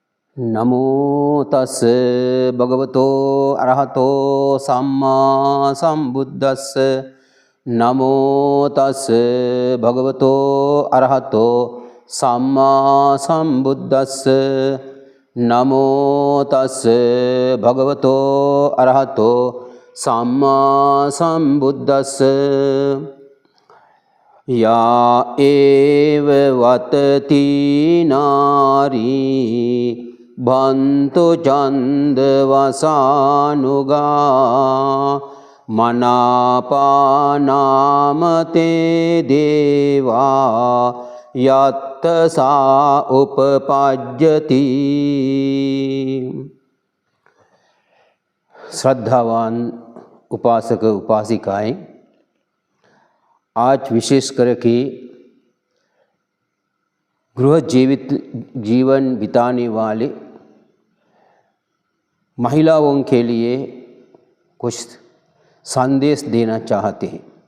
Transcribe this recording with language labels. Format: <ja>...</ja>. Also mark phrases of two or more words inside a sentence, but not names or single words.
<pi>नमो तस् भगवतो अरहतो सम्मा सम्बुद्धस्। नमो तस् भगवतो अरहतो सम्मा सम्बुद्धस्। नमो तस् भगवतो अरहतो सम्मा सम्बुद्धस्। या एव वतती नारी बंतो चंदवसानुगा मनापानामते देवा यत्त सा उपपज्यति।</pi> <hi>श्रद्धावान उपासक उपासिकाएं, आज विशेष करके गृह जीवित जीवन बिताने वाले महिलाओं के लिए कुछ संदेश देना चाहते हैं।</hi>